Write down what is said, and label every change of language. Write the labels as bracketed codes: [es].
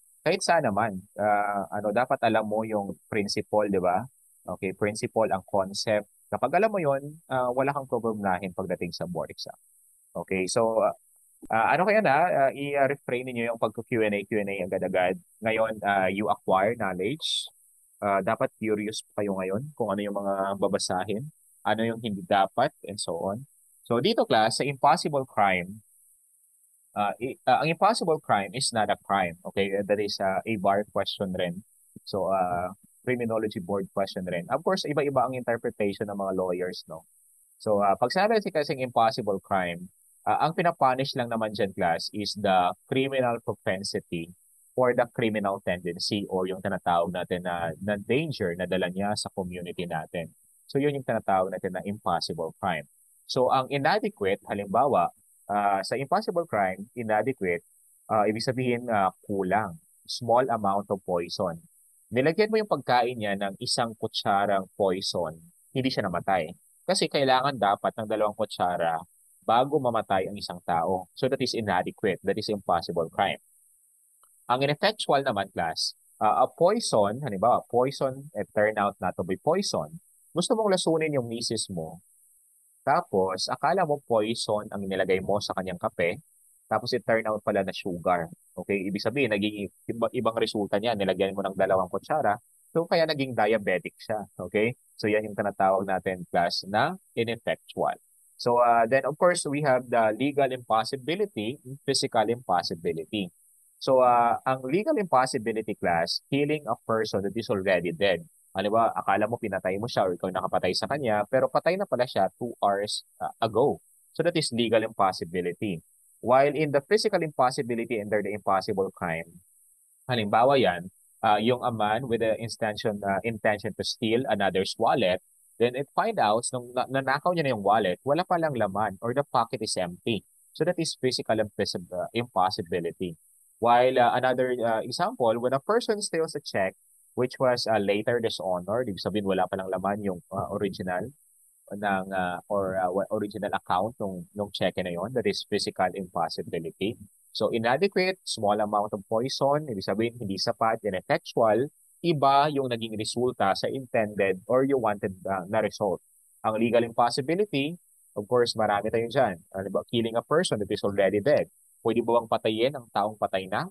[tl] Kahit saan naman, dapat alam mo yung principle, di ba? Okay, principle, ang concept. Kapag alam mo yon, wala kang problemahin pagdating sa board exam. Okay, so ano kaya na, i-refrain niyo yung pagko-Q&A agad-agad. Ngayon, [en] you acquire knowledge. [tl] Dapat curious pa kayo ngayon kung ano yung mga babasahin, ano yung hindi dapat, and so on. So dito class, sa [en] impossible crime, ang impossible crime is not a crime. Okay, that is a bar question rin. So criminology board question rin. [tl] Of course, iba-iba ang interpretation ng mga lawyers, no? So pag sinabi kasing impossible crime, ang pinapunish lang naman dyan class [en] is the criminal propensity or the criminal tendency [tl] or yung tinatawag natin na danger na dala niya sa community natin. So yun yung tinatawag natin na impossible crime. So ang inadequate, halimbawa, sa impossible crime, inadequate, ibig sabihin kulang, small amount of poison. Nilagyan mo yung pagkain niya ng 1 kutsarang poison, hindi siya namatay. Kasi kailangan dapat ng 2 kutsara bago mamatay ang isang tao. [en] So that is inadequate. That is impossible crime. Ang ineffectual naman class, a poison, halimbawa, poison and turn out not to be poison. [tl] Gusto mong lasunin yung misis mo, tapos akala mo poison ang nilagay mo sa kanyang kape, tapos it turn out pala na sugar. Okay, ibig sabihin, naging ibang resulta niya, nilagyan mo ng 2 kutsara, so kaya naging diabetic siya. Okay, so yan yung tinatawag natin class na ineffectual. [en] So then of course, we have the legal impossibility, physical impossibility. So, ang legal impossibility class, killing a person that is already dead. [tl] Ano ba, akala mo pinatay mo siya or ikaw nakapatay sa kanya, pero patay na pala siya 2 hours ago. [en] So that is legal impossibility. [tl] While in the physical impossibility under the impossible crime, halimbawa yan, yung [en] a man with the intention to steal another's wallet, [tl] then it find out, nung nanakaw niya na yung wallet, wala palang laman [en] or the pocket is empty. So that is physical impossibility. While another example, when a person steals a check which was later dishonored, [tl] ibig sabihin wala palang laman yung original ng original account nung check na yon, [en] that is physical impossibility. So inadequate, small amount of poison, ibig sabihin hindi sapat, ineffectual, iba yung naging resulta sa intended or you wanted na result. Ang legal impossibility, [tl] Of course, marami tayo dyan. Ano ba? [en] Killing a person that is already dead. [tl] Pwede ba bang patayin ang taong patay na?